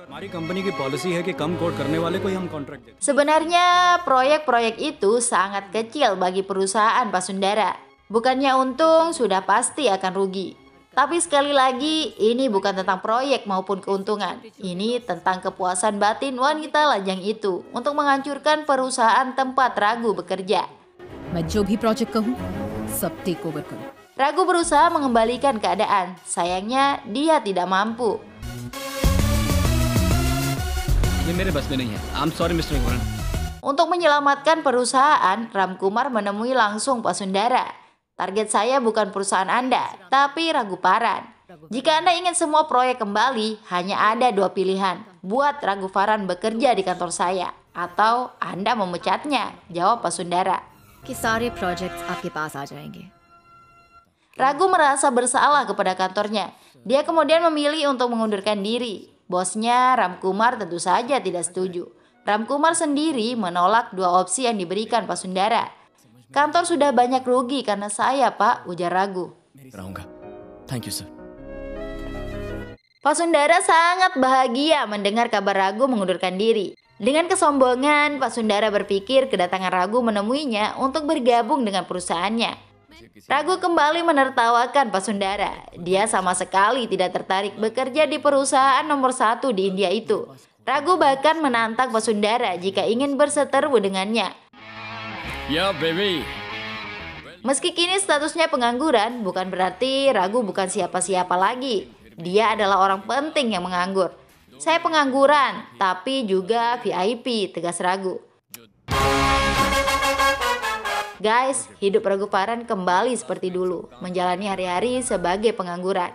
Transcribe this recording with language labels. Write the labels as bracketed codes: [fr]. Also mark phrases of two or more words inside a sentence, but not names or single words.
[id] Sebenarnya proyek-proyek itu sangat kecil bagi perusahaan Pasundara. Bukannya untung, sudah pasti akan rugi. Tapi sekali lagi, ini bukan tentang proyek maupun keuntungan. Ini tentang kepuasan batin wanita lajang itu untuk menghancurkan perusahaan tempat Ragu bekerja. [hi] मैं जो भी प्रोजेक्ट कहूँ सब [en] take over [hi] करूँ. [id] Ragu berusaha mengembalikan keadaan. Sayangnya, dia tidak mampu. [hi] ये मेरे बस में नहीं है [en] I am sorry [hi] मिस्टर रघुवरन [id] Untuk menyelamatkan perusahaan, Ramkumar menemui langsung Pasundara. Target saya bukan perusahaan Anda, tapi Raguvaran. Jika Anda ingin semua proyek kembali, hanya ada 2 pilihan. Buat Raguvaran bekerja di kantor saya, atau Anda memecatnya, jawab Pasundara. [hi] कि सारे प्रोजेक्ट्स आपके पास आ जाएंगे. [id] Ragu merasa bersalah kepada kantornya. Dia kemudian memilih untuk mengundurkan diri. Bosnya, Ramkumar, tentu saja tidak setuju. Ramkumar sendiri menolak 2 opsi yang diberikan Pasundara. Kantor sudah banyak rugi karena saya, Pak, ujar Ragu. [hi] रहूंगा [en] thank you sir [id] Pasundara sangat bahagia mendengar kabar Ragu mengundurkan diri. Dengan kesombongan, Pasundara berpikir kedatangan Ragu menemuinya untuk bergabung dengan perusahaannya. Ragu kembali menertawakan Pasundara. Dia sama sekali tidak tertarik bekerja di perusahaan nomor 1 di India itu. Ragu bahkan menantang Pasundara jika ingin berseteru dengannya. [en] yeah baby [id] Meski kini statusnya pengangguran, bukan berarti Ragu bukan siapa-siapa lagi. Dia adalah orang penting yang menganggur. Saya pengangguran, tapi juga VIP, tegas Ragu. Guys, hidup Raguvaran kembali seperti dulu, menjalani hari-hari sebagai pengangguran.